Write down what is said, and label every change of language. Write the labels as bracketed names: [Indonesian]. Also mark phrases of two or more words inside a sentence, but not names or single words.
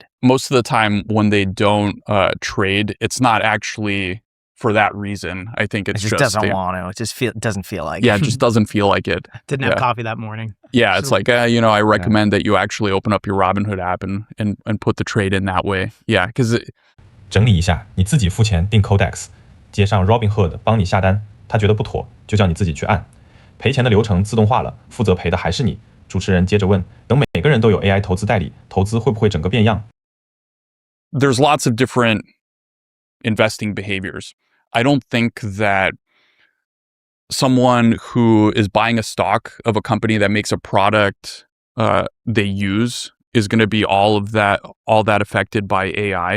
[English] Most of the time when they don't trade, it's not actually for that reason. I think it's just doesn't want to. It just doesn't feel like it. Yeah, it just doesn't feel like it. Didn't have coffee that morning. Yeah, it's like, I recommend that you actually open up your Robinhood app and put the trade in that way. Yeah, because [Chinese] 整理一下，你自己付钱订 Codex， 接上 Robinhood 帮你下单，他觉得不妥，就叫你自己去按。赔钱的流程自动化了，负责赔的还是你。主持人接着问，等每个人都有 AI 投資代理，投資會不會整個變樣？ [English] There's lots of different investing behaviors. I don't think that someone who is buying a stock of a company that makes a product they use is going to be all that affected by AI.